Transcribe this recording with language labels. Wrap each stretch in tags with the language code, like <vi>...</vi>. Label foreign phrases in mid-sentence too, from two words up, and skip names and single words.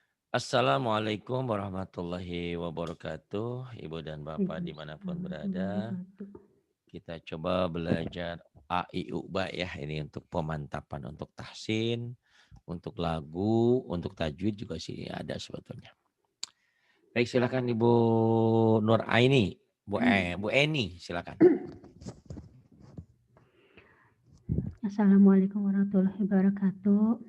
<ar>Assalamualaikum warahmatullahi wabarakatuh.</ar> <id>Ibu dan Bapak dimanapun</id> <ar>Waalaikumsalam</ar> <id>berada.</id> <ar>warahmatullahi wabarakatuh.</ar> <id>Kita coba belajar A, I, U, Ba ya. Ini untuk pemantapan untuk tahsin, untuk lagu, untuk tajwid juga sih ada sebetulnya. Baik, silakan Ibu Nur Aini. Bu Eni, silakan.</id> <ar>Assalamualaikum warahmatullahi wabarakatuh.</ar>